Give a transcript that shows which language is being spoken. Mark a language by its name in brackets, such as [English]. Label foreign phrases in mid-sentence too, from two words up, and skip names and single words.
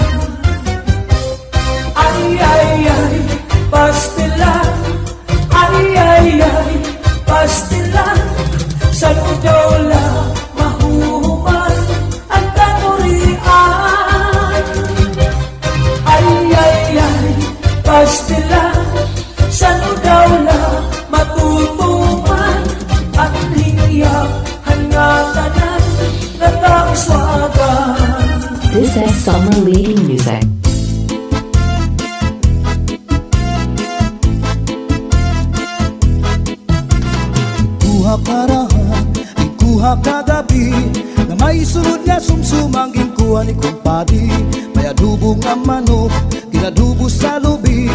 [Hiligaynon] Ay, ay, ay, pastila. Ay, ay, ay, pastila. Sa daula, mahuhuman ang kakurian. Ay, ay, ay, pastila. Sa daula, matutuman ang hiyak, hangatanan na kauswagan. [English] This is summer leading music. [Hiligaynon] Kuha karahan, ikuha kagabi Na may sulod nga sumsumang ginkuha ni kumpadi May adubo nga manok, ginadubo sa lubi